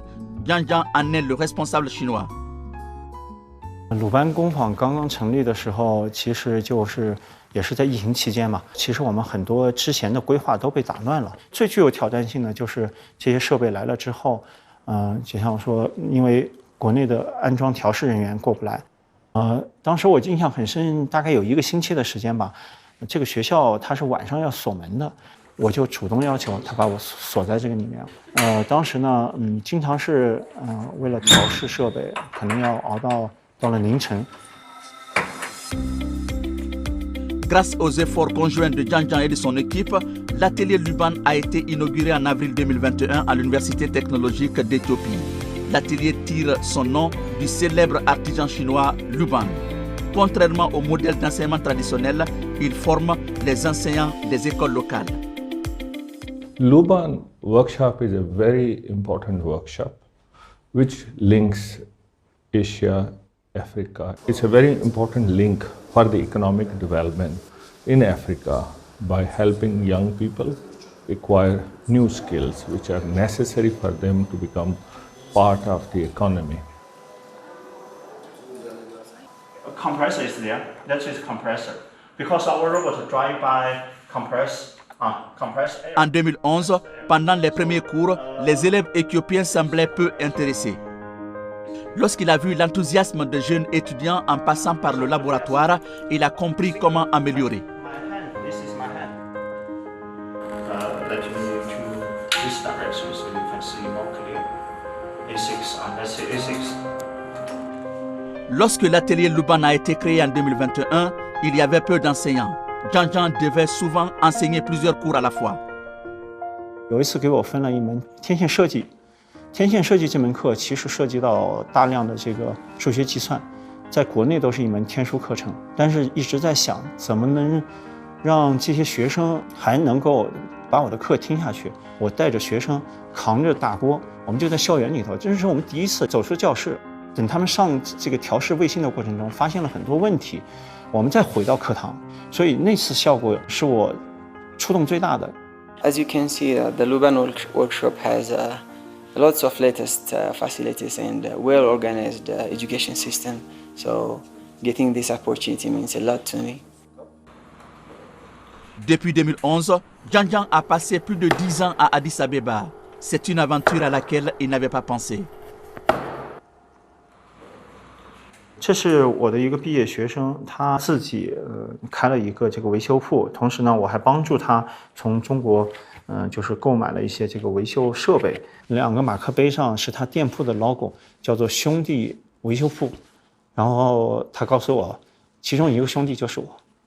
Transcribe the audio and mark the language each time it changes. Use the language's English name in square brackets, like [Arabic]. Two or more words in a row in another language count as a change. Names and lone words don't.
[French] Jiang Jiang en est le responsable chinois. [Chinese] 鲁班工坊刚刚成立的时候，其实也是在疫情期间嘛。其实我们很多之前的规划都被打乱了。最具有挑战性的就是这些设备来了之后，就像说，因为国内的安装调试人员过不来。当时我印象很深，大概有1个星期的时间吧。这个学校它是晚上要锁门的，我就主动要求他把我锁在这个里面。当时呢，经常是为了调试设备，可能要熬到了凌晨。 [French] Grâce aux efforts conjoints de Jiang Jiang et de son équipe, l'atelier Luban a été inauguré en avril 2021 à l'Université technologique d'Éthiopie. L'atelier tire son nom du célèbre artisan chinois Luban. Contrairement au modèle d'enseignement traditionnel, il forme les enseignants des écoles locales. [English] Luban workshop is a very important workshop which links Asia, Africa. It's a very important link for the economic development in Africa by helping young people acquire new skills which are necessary for them to become part of the economy. A compressor is there. That is compressor. Because our robot drive by compress air. [French] En 2011, pendant les premiers cours, les élèves éthiopiens semblaient peu intéressés. Lorsqu'il a vu l'enthousiasme des jeunes étudiants en passant par le laboratoire, il a compris comment améliorer. [English] This is my hand. Let me to this direction so you can see more clear. A6, let's say A6. [French] Lorsque l'atelier Luban a été créé en 2021, il y avait peu d'enseignants. Jiang Jiang devait souvent enseigner plusieurs cours à la fois. [Chinese] 有一次给我分了一门天线设计，天线设计这门课其实涉及到大量的这个数学计算，在国内都是一门天书课程，但是一直在想怎么能让这些学生还能够把我的课听下去。我带着学生扛着大锅，我们就在校园里头，这是我们第一次走出教室。等他们上这个调试卫星的过程中，发现了很多问题，我们再回到课堂，所以那次效果是我触动最大的。 [English] As you can see, the Luban workshop has lots of latest facilities and well-organized education system. So getting this opportunity means a lot to me. [French] Depuis 2011, Jiang Jiang a passé plus de 10 ans à Addis Abeba. C'est une aventure à laquelle il n'avait pas pensé. [Chinese] 这是我的一个毕业学生，他自己开了一个这个维修铺，同时呢，我还帮助他从中国就是购买了一些这个维修设备。2个马克杯上是他店铺的 logo， 叫做兄弟维修部，然后他告诉我，其中一个兄弟就是我。